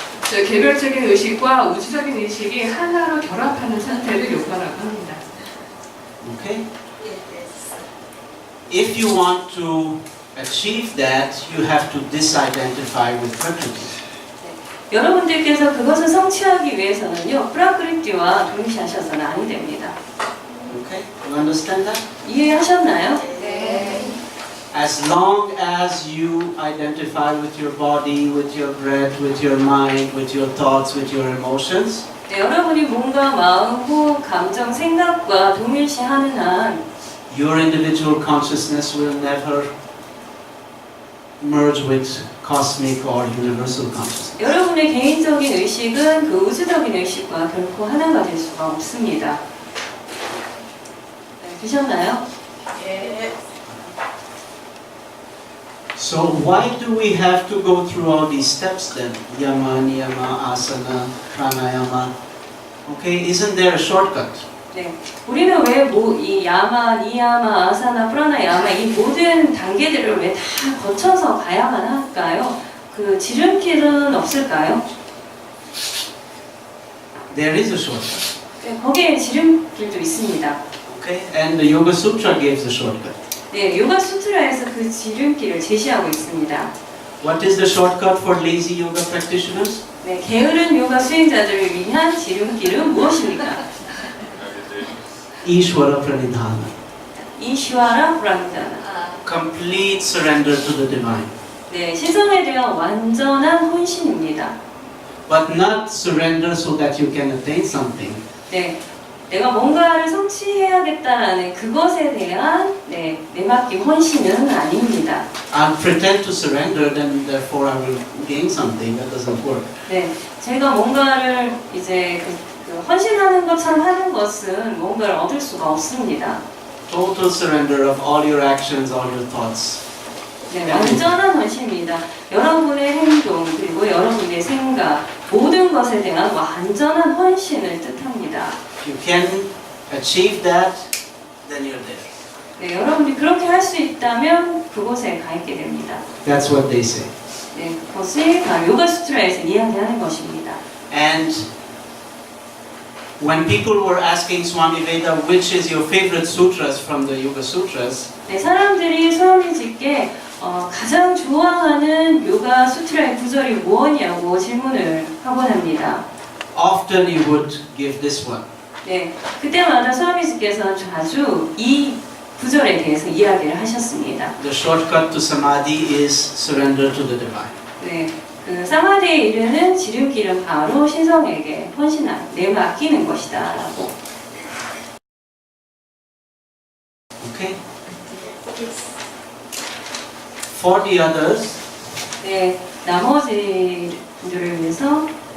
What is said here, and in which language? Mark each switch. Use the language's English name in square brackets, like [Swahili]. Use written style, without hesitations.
[Korean] 저 개별적인 의식과 우주적인 의식이 하나로 결합하는 상태를 요가라고 합니다. [English] Okay? If you want to achieve that, you have to disidentify with Prakriti. [Korean] 여러분들께서 그것을 성취하기 위해서는요, 프라크리티와 동시하셔서는 아니 됩니다. [English] Okay? You understand that? [Korean] 이해하셨나요? 네. [English] As long as you identify with your body, with your breath, with your mind, with your thoughts, with your emotions, [Korean] 네, 여러분이 몸과 마음, 호흡, 감정, 생각과 동일시하는 한 [English] your individual consciousness will never merge with cosmic or universal consciousness. [Korean] 여러분의 개인적인 의식은 그 우주적인 의식과 결코 하나가 될 수가 없습니다. 네, 되셨나요? 예. [English] So why do we have to go through all these steps then? Yama, niyama, asana, pranayama. Okay, isn't there a shortcut? [Korean] 네, 우리는 왜 이 야마, 니야마, 아사나, 프라나야마 이 모든 단계들을 왜 다 거쳐서 가야만 할까요? 그 지름길은 없을까요? [English] There is a shortcut. [Korean] 네, 거기에 지름길도 있습니다. [English] Okay, and the Yoga Sutra gives the shortcut. [Korean] 네, 요가 수트라에서 그 지름길을 제시하고 있습니다. [English] What is the shortcut for lazy yoga practitioners? [Korean] 네, 게으른 요가 수행자들을 위한 지름길은 무엇입니까? [English] Ishvara Pranidhana. [Korean] 이시와라 브라미다나. [English] Complete surrender to the divine. [Korean] 네, 신성에 대한 완전한 혼신입니다. [English] But not surrender so that you can attain something. [Korean] 네, 내가 뭔가를 성취해야겠다라는 그것에 대한 내맡김 헌신은 아닙니다. [English] I'll pretend to surrender, then therefore I will gain something. That doesn't work. [Korean] 네, 제가 뭔가를 이제 그 헌신하는 것처럼 하는 것은 뭔가를 얻을 수가 없습니다. [English] total surrender of all your actions, all your thoughts. [Korean] 네, 완전한 헌신입니다. 여러분의 행동 그리고 여러분의 생각 모든 것에 대한 완전한 헌신을 뜻합니다. [English] If you can achieve that, then you're there. [Korean] 네, 여러분이 그렇게 할 수 있다면 그곳에 가 있게 됩니다. [English] That's what they say. [Korean] 네, 그것이 요가 수트라에서 이야기하는 것입니다. [English] And when people were asking Swami Veda, which is your favorite sutras from the Yoga Sutras, [Korean] 네, 사람들이 스와미지께 가장 좋아하는 요가 수트라의 구절이 무엇이냐고 질문을 하곤 합니다. [English] often you would give this one. [Korean] 네, 그때마다 스와미지께서는 자주 이 구절에 대해서 이야기를 하셨습니다. [English] The shortcut to samadhi is surrender to the divine. [Korean] 네, 그 사마디에 이르는 지름길은 바로 신성에게 헌신한 내맡기는 것이다라고. [English] Okay? For the others, [Korean] 네, 나머지 분들을 위해서